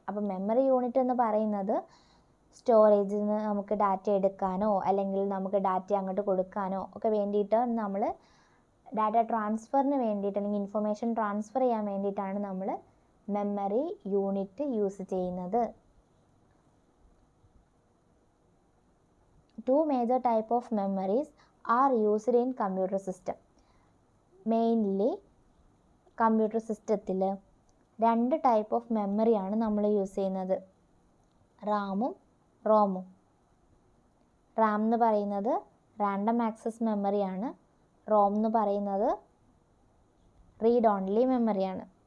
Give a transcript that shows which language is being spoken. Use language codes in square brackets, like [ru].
[ml] അപ്പം memory unit എന്ന് പറയുന്നത് സ്റ്റോറേജിൽ നിന്ന് നമുക്ക് ഡാറ്റ എടുക്കാനോ അല്ലെങ്കിൽ നമുക്ക് ഡാറ്റ അങ്ങോട്ട് കൊടുക്കാനോ ഒക്കെ വേണ്ടിയിട്ട് നമ്മൾ ഡാറ്റ ട്രാൻസ്ഫറിന് വേണ്ടിയിട്ട് അല്ലെങ്കിൽ ഇൻഫർമേഷൻ ട്രാൻസ്ഫർ ചെയ്യാൻ വേണ്ടിയിട്ടാണ് നമ്മൾ മെമ്മറി യൂണിറ്റ് യൂസ് ചെയ്യുന്നത്. [en] 2 major type of memories are used in computer system. [ml] Mainly computer സിസ്റ്റത്തിൽ 2 ടൈപ്പ് ഓഫ് മെമ്മറിയാണ് നമ്മൾ യൂസ് ചെയ്യുന്നത്, റാമും റോമും. റാം എന്ന് പറയുന്നത് റാൻഡം ആക്സസ് മെമ്മറിയാണ്. റോം എന്ന് പറയുന്നത് റീഡ് ഓൺലി മെമ്മറിയാണ്.